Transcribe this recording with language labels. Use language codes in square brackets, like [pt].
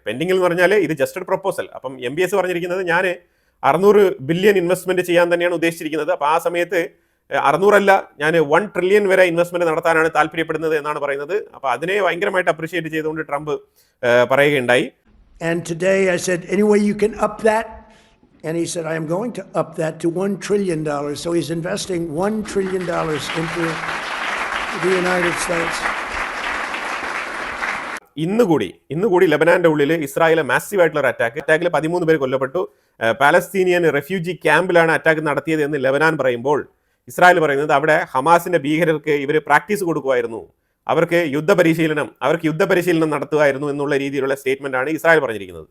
[ml] പെൻഡിങ്ങിൽ എന്ന് പറഞ്ഞാൽ ഇത് ജസ്റ്റ് ഒരു പ്രപ്പോസൽ. അപ്പം MBS പറഞ്ഞിരിക്കുന്നത് ഞാൻ 600 ബില്യൺ ഇൻവെസ്റ്റ്മെന്റ് ചെയ്യാൻ തന്നെയാണ് ഉദ്ദേശിച്ചിരിക്കുന്നത്. അപ്പോൾ ആ സമയത്ത് 600 അല്ല, ഞാൻ 1 ട്രില്യൺ വരെ ഇൻവെസ്റ്റ്മെന്റ് നടത്താനാണ് താല്പര്യപ്പെടുന്നത് എന്നാണ് പറയുന്നത്. അപ്പോൾ അതിനെ ഭയങ്കരമായിട്ട് അപ്രീഷിയേറ്റ് ചെയ്തുകൊണ്ട് ട്രംപ് പറയുകയുണ്ടായി. [en] And today I said, any way you can up that? And he said, I am going to up that to $1 trillion. So he's investing $1 trillion into the United States. [ml] ഇന്നുകൂടി ലെബനാന്റെ ഉള്ളിൽ Israel massive ആയിട്ടുള്ള ഒരു അറ്റാക്കിൽ 13 പേര് കൊല്ലപ്പെട്ടു. Palestinian refugee ക്യാമ്പിലാണ് attack നടത്തിയത് എന്ന് ലെബനാൻ പറയുമ്പോൾ Israel പറയുന്നത് അവിടെ ഹമാസിന്റെ ഭീകരർക്ക് ഇവർ പ്രാക്ടീസ് കൊടുക്കുമായിരുന്നു, അവർക്ക് യുദ്ധപരിശീലനം നടത്തുമായിരുന്നു എന്നുള്ള രീതിയിലുള്ള സ്റ്റേറ്റ്മെന്റ് ആണ് ഇസ്രായേൽ പറഞ്ഞിരിക്കുന്നത്.